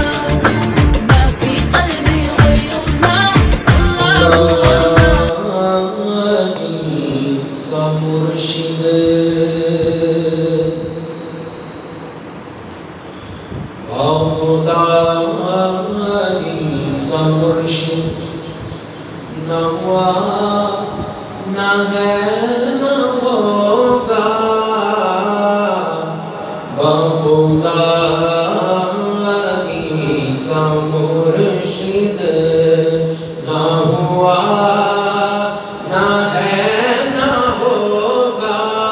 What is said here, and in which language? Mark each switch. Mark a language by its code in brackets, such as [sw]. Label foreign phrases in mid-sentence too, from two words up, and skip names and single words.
[ar] ما في قلبي غير الله. الله الله. [ur] عیسی مرشد خدا عیسی مرشد نہ ہوا نہ ہے نہ ہوگا بخدا عیسی مرشد نہ ہوا نہ ہے نہ ہوگا